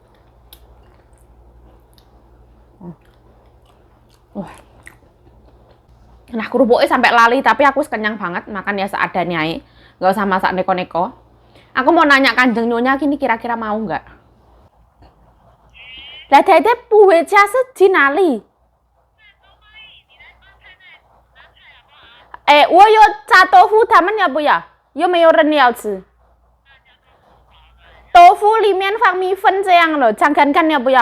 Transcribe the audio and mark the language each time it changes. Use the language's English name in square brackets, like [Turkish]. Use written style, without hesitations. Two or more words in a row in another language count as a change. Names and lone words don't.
[Indonesian] Wah. Nah, kerupuknya sampai lali, tapi aku kenyang banget, makan ya seadanya aja. Nggak usah masak neko-neko. Aku mau nanya Kanjeng Nyonya gini, kira-kira mau nggak? Lah dede puwe jasa jinali. [Chinese] 我有炸豆腐，他们要不要？有没有人要吃？豆腐里面放米粉这样了，尝看看要不要？